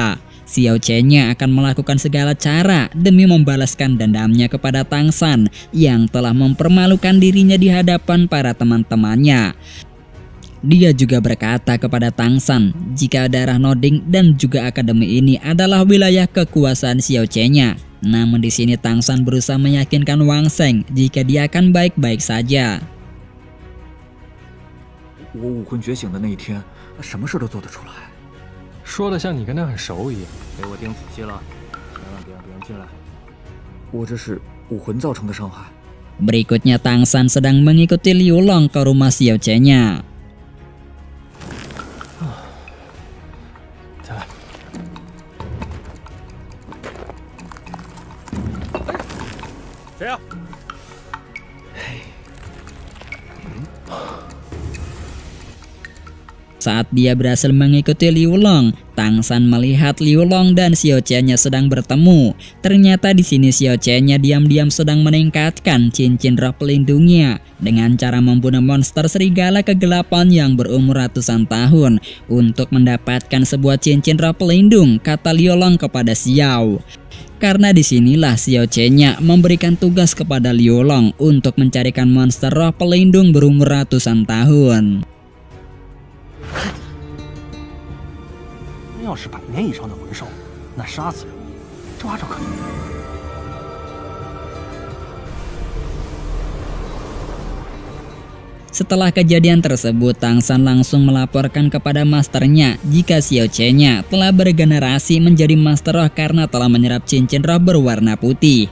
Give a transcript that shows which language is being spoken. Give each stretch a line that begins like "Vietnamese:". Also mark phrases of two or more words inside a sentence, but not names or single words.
Indonesian: Xiao Chen-nya akan melakukan segala cara demi membalaskan dendamnya kepada Tang San yang telah mempermalukan dirinya di hadapan para teman-temannya. Dia juga berkata kepada Tang San jika daerah Noding dan juga akademi ini adalah wilayah kekuasaan Xiao Chen-nya. Namun di sini Tang San berusaha meyakinkan Wang Sheng jika dia akan baik-baik saja.
Chinese: 我武魂觉醒的那一天，什么事都做得出来。说的像你跟他很熟一样。给我盯仔细了，千万别让别人进来。我这是武魂造成的伤害。
Indonesian: Berikutnya Tang San sedang mengikuti Liu Long ke rumah Xiao Chen-nya.
Chinese: 再来。谁呀？
Indonesian: Saat dia berhasil mengikuti Liu Long, Tang San melihat Liu Long dan Xiao Chen-nya sedang bertemu. Ternyata di sini Xiao Chen-nya diam-diam sedang meningkatkan cincin roh pelindungnya dengan cara membunuh monster serigala kegelapan yang berumur ratusan tahun untuk mendapatkan sebuah cincin roh pelindung, kata Liu Long kepada Xiao. Karena disinilah Xiao Chen-nya memberikan tugas kepada Liu Long untuk mencarikan monster roh pelindung berumur ratusan tahun.
Chinese: 要是100年以上的魂兽，那杀死容易，抓着可就难。
Indonesian: Setelah kejadian tersebut, Tang San langsung melaporkan kepada masternya jika Xiao Chen-nya telah beregenerasi menjadi Master Roh karena telah menyerap cincin roh berwarna putih.